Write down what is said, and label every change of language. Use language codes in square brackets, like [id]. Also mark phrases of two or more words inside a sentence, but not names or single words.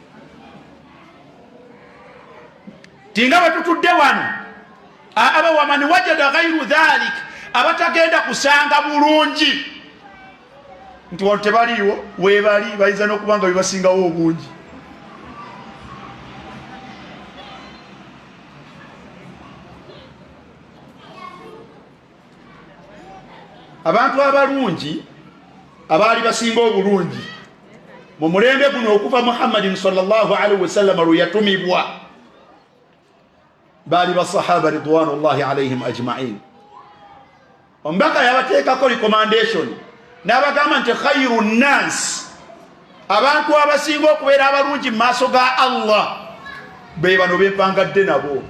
[lg] Tinga bwe tutudde wano aba [ar] ومن وجد غير ذلك, [lg] abatagenda kusanga bulungi nti wano tebaliiwo, weebali bayinza n'okuba nga bebasingawo obungi. Abantu abalungi abaali basinga obulungi mu mulembe guno okuva Muhammadin [ar] صلى الله عليه وسلم [lg] lwe yatumibwa baali basahaba [ar] رضوان الله عليهم أجمعين. [lg] Omubaka yabateekako recommendation n'abagamba nti [ar] خير الناس, [lg] abantu abasinga okubeera abalungi mu maaso ga Allah be bano bempangadde nabo.